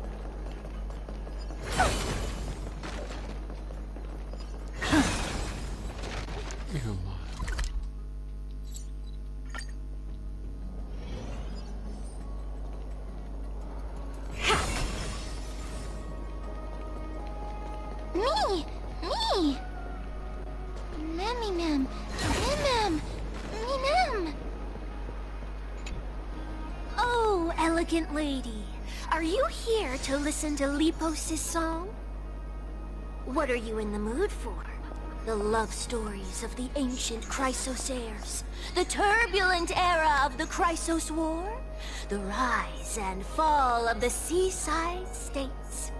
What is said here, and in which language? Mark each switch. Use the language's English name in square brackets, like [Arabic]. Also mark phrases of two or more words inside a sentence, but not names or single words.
[German] Ja, mal. Me! Memmy mem. Me mem. [English] Oh, elegant lady. Are you here to listen to Lipos's song? What are you in the mood for? The love stories of the ancient Chrysos heirs, the turbulent era of the Chrysos War, the rise and fall of the seaside states.